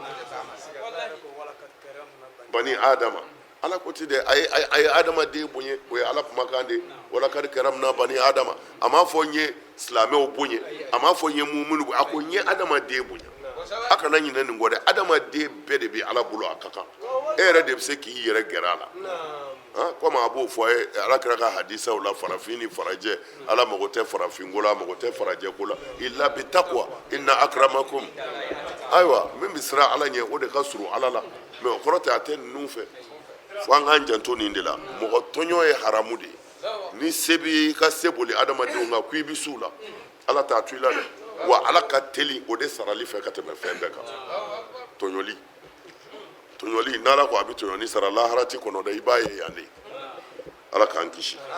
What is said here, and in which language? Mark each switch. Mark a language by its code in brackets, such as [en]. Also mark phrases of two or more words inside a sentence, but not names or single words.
[ar] بني آدم [bm] ala ko ti dɛ a ye adamaden bonya o ye ala kumakan de [ar] ولقد كرمنا بني آدم [bm] a m'a fɔ n ye silamɛw bonya a m'a fɔ n ye mumunu a ko n ye adamaden bonya a kana ɲinɛ nin kɔ dɛ adamaden bɛɛ de bɛ ala bolo a ka kan e yɛrɛ de bɛ se k'i yɛrɛ gɛrɛ a la komi a b'o fɔ a ye ala kɛra ka hadisaw la farafin ni farajɛ ala mago tɛ farafinko la a mago tɛ farajɛko la [ar] إلا بالتقوى إن أكرمكم [bm] ayiwa min bɛ siran ala ɲɛ o de ka surun ala la mais o kɔrɔ tɛ a tɛ ninnu fɛ fo an k'an janto nin de la mɔgɔ tɔɲɔ ye haramu de ye ni se b'i ka se boli adamadenw kan ko i bɛ s'u la ala t'a to i la dɛ wa ala ka teli o de sarali fɛ ka tɛmɛ fɛn bɛɛ kan tɔɲɔli n'ala ko a bɛ tɔɲɔni sara lahara ti kɔnɔ dɛ i b'a ye yan de ala k'an kisi